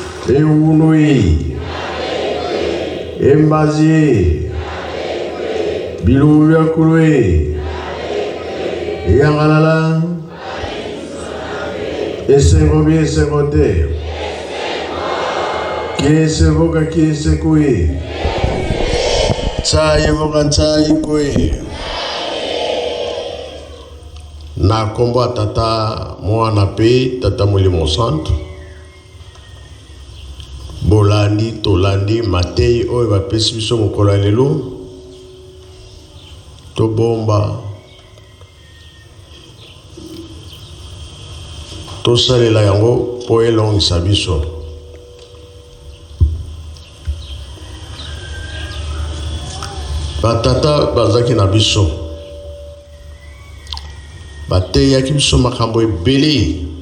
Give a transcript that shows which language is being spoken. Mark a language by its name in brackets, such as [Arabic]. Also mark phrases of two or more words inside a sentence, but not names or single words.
[Lingala] Eunui, Embazi, Biluya Kurui, Yangalala, Esegobi Esegote, Kiesevoka Kiesekui, Tsayevoka Tsayikui. Na kombo tata mwana pe tata Molimo Santo bolandi tolandi matei oyo bapesi biso mokolo ya lelo tobomba tosalela yango po elongisa biso batata bazaki na biso bateyaki biso makambo ebele